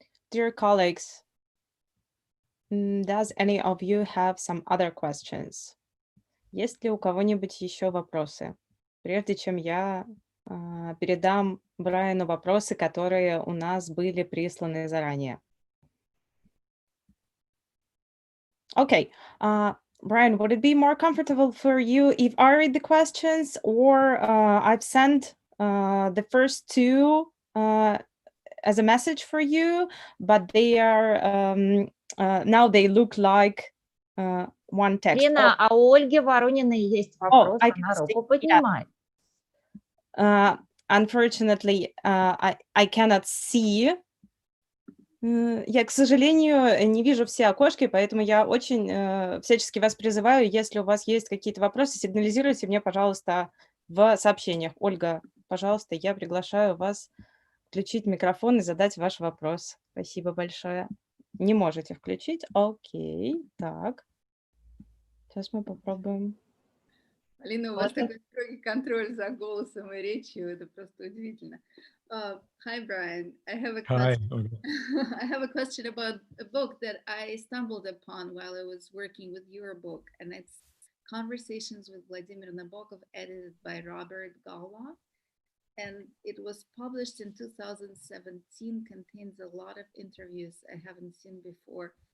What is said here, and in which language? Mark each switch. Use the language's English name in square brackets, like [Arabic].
[English] Dear colleagues, does any of you have some other questions? [Russian] Есть ли у кого-нибудь еще вопросы? Прежде чем я передам Брайану вопросы, которые у нас были присланы заранее. [English] Okay, Brian, would it be more comfortable for you if I read the questions, or I've sent the first two as a message for you, but they are now they look like one text. [Russian] Лена, а у Ольги Ворониной есть вопрос, [English] I [Russian] она [English] can see, [Russian] руку поднимает. [English] Unfortunately, I cannot see. [Russian] Я, к сожалению, не вижу все окошки, поэтому я очень всячески вас призываю, если у вас есть какие-то вопросы, сигнализируйте мне, пожалуйста, в сообщениях. Ольга, пожалуйста, я приглашаю вас включить микрофон и задать ваш вопрос. Спасибо большое. Не можете включить? Окей, так. Сейчас мы попробуем. Алина, у вас такой строгий контроль за голосом и речью, это просто удивительно. [English] Hi, Brian. I have a question. Hi. I have a question about a book that I stumbled upon while I was working with your book, and it's Conversations with Vladimir Nabokov, edited by Robert Galla. And it was published in 2017, contains a lot of interviews I haven't seen before.